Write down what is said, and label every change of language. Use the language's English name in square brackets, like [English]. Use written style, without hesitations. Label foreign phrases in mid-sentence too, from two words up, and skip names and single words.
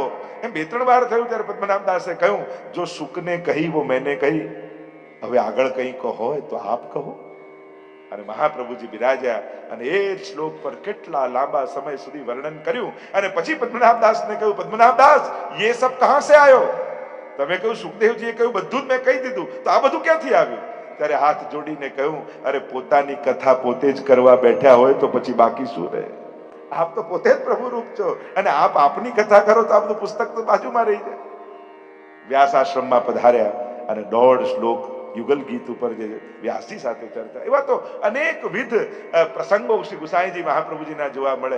[Gujarati] એમ 2-3 વાર થયું. ત્યારે પદ્મનાભદાસે કહ્યું, [Hindi] जो सुखने कही वो मैंने कही, [Gujarati] હવે આગળ કંઈક હોય તો આપ કહો. અને મહાપ્રભુજી બિરાજ્યા અને એ શ્લોક પર કેટલા લાંબા સમય સુધી વર્ણન કર્યું. અને પછી પદ્મનાભદાસને કહ્યું, પદ્મનાભદાસ [Hindi] ये सब कहां से आयो? [Gujarati] તમે કહ્યું સુખદેવજીએ કહ્યું બધું જ મેં કહી દીધું, તો આ બધું ક્યાંથી આવ્યું? ત્યારે હાથ જોડીને કહ્યું, અરે પોતાની કથા પોતે જ કરવા બેઠા હોય તો પછી બાકી શું રહે? આપ તો પોતે જ પ્રભુ રૂપ છો અને આપ આપની કથા કરો તો આપનું પુસ્તક તો બાજુમાં રહી જાય. વ્યાસ આશ્રમમાં પધાર્યા અને 1.5 શ્લોક યુગલ ગીત ઉપર જે વ્યાસજી સાથે ચર્ચા, એવા તો અનેકવિધ પ્રસંગો શ્રી ગુસાઈજી મહાપ્રભુજીના જોવા મળે.